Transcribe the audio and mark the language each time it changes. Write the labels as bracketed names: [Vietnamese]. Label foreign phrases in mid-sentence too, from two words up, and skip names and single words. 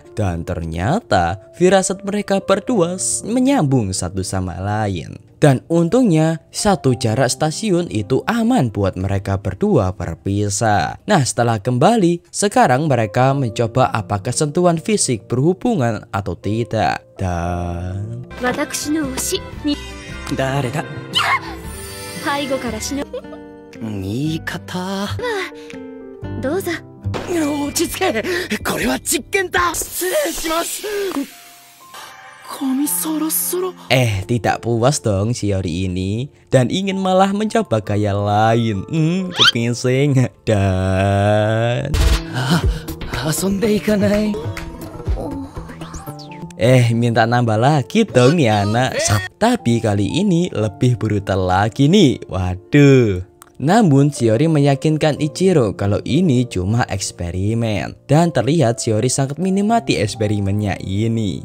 [Indonesian] Dan ternyata firasat mereka berdua menyambung satu sama lain. Dan untungnya satu jarak stasiun itu aman buat mereka berdua berpisah. Nah, setelah kembali, sekarang mereka mencoba apakah sentuhan fisik berhubungan atau tidak. Dan... [Japanese] 私の推しに誰だ背後から忍ぶ言い方どうぞ落ち着けこれは実験だ失礼します [Indonesian] kami soro-soro tidak puas dong Shiori ini dan ingin malah mencoba gaya lain. Kepingsing. Dan [Japanese] 遊んでいかない [Indonesian] minta nambah lagi dong nih anak. Tapi kali ini lebih brutal lagi nih. Waduh. Namun Shiori meyakinkan Ichiro kalau ini cuma eksperimen. Dan terlihat Shiori sangat menikmati eksperimennya ini.